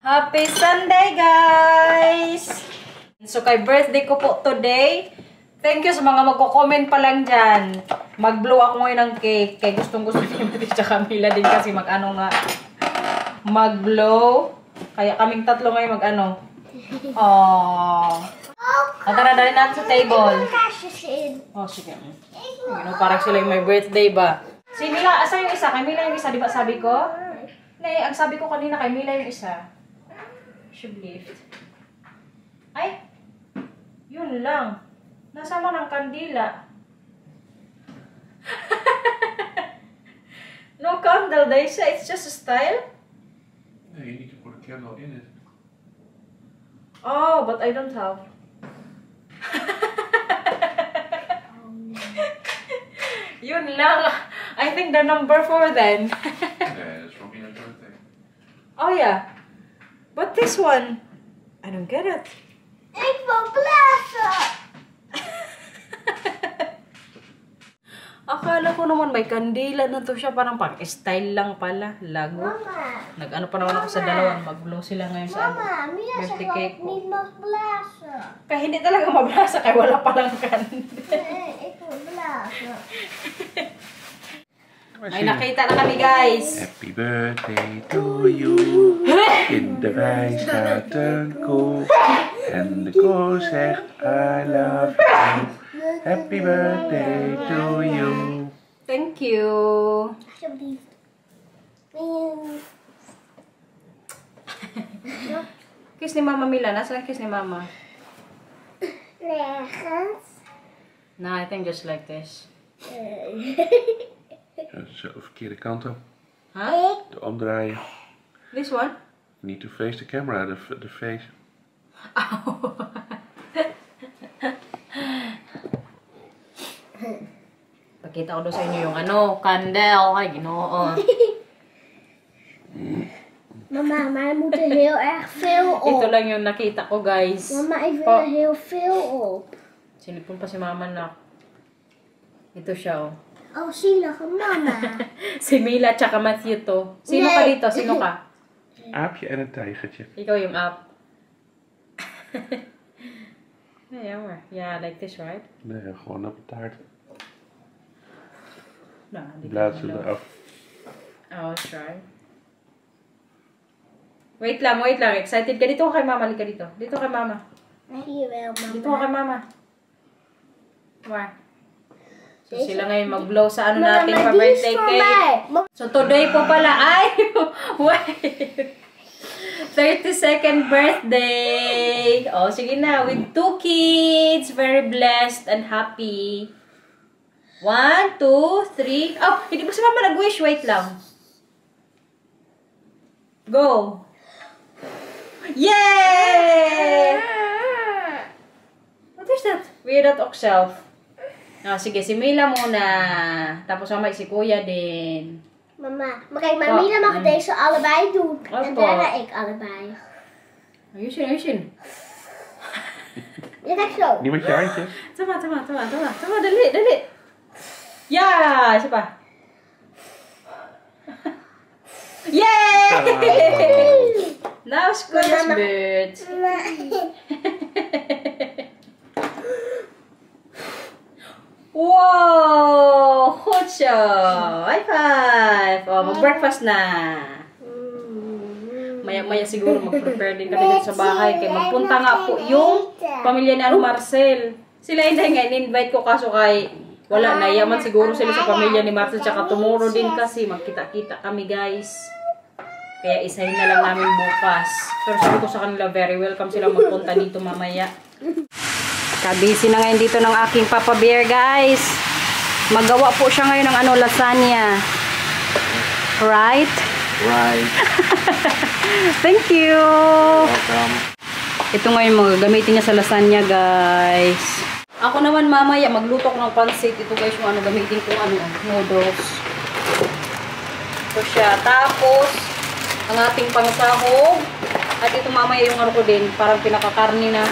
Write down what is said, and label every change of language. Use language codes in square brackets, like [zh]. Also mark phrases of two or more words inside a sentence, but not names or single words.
[en] Happy Sunday, guys! [tl] So, kay birthday ko po today. [en] Thank you [tl] sa mga magko-comment pa lang dyan. Mag-blow ako ngayon ng cake. Kaya gustong-gusto ni Timothy at Camila din kasi mag-ano nga. Mag-blow. Kaya kaming tatlo ngayon mag-ano. Oh. Tara, dali natin sa table. Oh, sige. Parang sila yung may birthday ba? Si Mila, asa yung isa? Kay Mila yung isa, di ba sabi ko? Ang sabi ko kanina kay Mila yung isa. [en] Should lift. Ay! [tl] Yun lang. Nasama ng kandila. [en] No candle, they say. It's just a style. No, you need to put a candle in it. Oh, but I don't have. [tl] Yun lang. [en] I think the number 4 then. Yeah, it's Robina's birthday. Oh yeah. But this one, I don't get it. [nl] Ik wil blazen. [tl] Akala ko naman may kandila na to siya. Parang pang-style lang pala. Lago. Mama. Nag-ano pa naman ako sa dalawang. Mag-blow sila ngayon sa [nl] Mama, Mia [tl] birthday [nl] zegt [tl] cake [nl] dat ik [tl] ko. [nl] niet mag blazen. [tl] Kaya hindi talaga mablasa kaya wala palang kandila. [nl] Nee, ik wil blazen. [tl] May nakita na kami, guys. [en] Happy birthday to you. [nl] In de wei staat een koe. En de koe zegt [en] I love you. Happy birthday to you. Thank you. [nl] Alsjeblieft. [tl] Kiss ni Mama Mila. Nasaan kiss ni Mama? [nl] Nergens. [en] No, I think just like this. [nl] Zo, verkeerde kant op. Huh? De omdraaien. [en] This one? Need to face the camera, the face. [tl] Pakita ko doon sa inyo yung ano, candle. Ay, ginoo. [nl] Mama, maar er moet er heel erg veel op. [tl] Ito lang yung nakita ko, guys. [nl] Mama, ik wil er heel veel op. [tl] Sinipon pa si Mama na. Ito siya, oh. [nl] Oh, zielige mama. [tl] Si Mila tsaka Matthew to. Sino ka [nl] Nee. [tl] dito? Sino ka? [nl] Aapje en een tijgertje. [tl] Ikaw yung up. [en] Yeah, like this, right? [nl] Nee, gewoon op de taart. [en] No, [nl] Blaad ze eraf. [tl] Oh, try. Wait lang. Excited ka? Dito ka kay Mama. Halika dito. Dito kay Mama. [nl] Hier wel, [tl] Dito ka kay mama. [en] Mama. Where? So, [tl] sila ngayon mag-blow sa ano [nl] Mama, [tl] natin pa [nl] die is [tl] birthday [nl] voor [tl] cake. [nl] mij. [en] So, today [tl] po pala ay, [en] wait, 32nd birthday. [tl] Oh, sige na, [en] with 2 kids. Very blessed and happy. 1, 2, 3. [tl] Oh, hindi pa si Mama nag-wish. Wait lang. [en] Go. Yay! What is that? [tl] Weird at self. Oh, sige, si Mila muna. Tapos mamay si Kuya din. [nl] Mama, maar kijk, maar Mila mag deze allebei doen. En [tl] Opo. [nl] daarna ik allebei. [tl] Ayusin. [nl] Ja, kijk zo. Niet met je handjes. [tl] Tama. Dali. Yeah! Isa pa. [en] Yay! Now it's Kuya's bird. Wow! Good show! High five! [tl] Oh, mag-breakfast na. Maya-maya siguro mag-prepare din kami dito sa bahay. Kaya magpunta nga po yung pamilya ni Marcel. Sila hindi nga in-invite ko kaso kay wala na. Yaman siguro sila sa pamilya ni Marcel. Tsaka tomorrow din kasi magkita-kita kami, guys. Kaya isahin na lang namin bukas. Pero sabi ko sa kanila, [en] very welcome [tl] sila magpunta dito mamaya. Kabisi na ngayon dito ng aking Papa Bear, guys. Magawa po siya ngayon ng lasagna. [en] Right? Right. Thank you. Welcome. [tl] Ito ngayon gagamitin niya sa lasagna, guys. Ako naman mamaya magluto ko ng pansit. Ito guys yung gamitin ko noodles. Ito siya. Tapos ang ating pangsahog. At ito mamaya yung ko din, parang pinakakarni na.